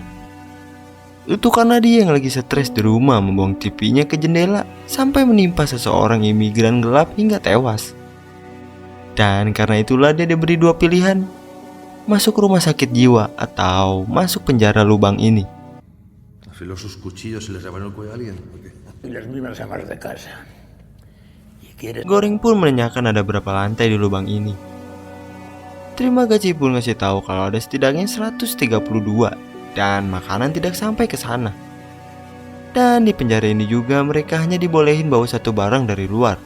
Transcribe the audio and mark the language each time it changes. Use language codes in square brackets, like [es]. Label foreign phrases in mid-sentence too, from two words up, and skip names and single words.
[id] Itu karena dia yang lagi stres di rumah membuang TV-nya ke jendela sampai menimpa seseorang imigran gelap hingga tewas. Dan karena itulah dia diberi dua pilihan, masuk rumah sakit jiwa atau masuk penjara lubang ini. [es] Afiló sus cuchillos y les rebanó el cuello a alguien. Y las mismas amas de casa. [id] Goreng pun menanyakan ada berapa lantai di lubang ini. Terima Kasih pun ngasih tahu kalau ada setidaknya 132 dan makanan tidak sampai ke sana. Dan di penjara ini juga mereka hanya dibolehin bawa satu barang dari luar.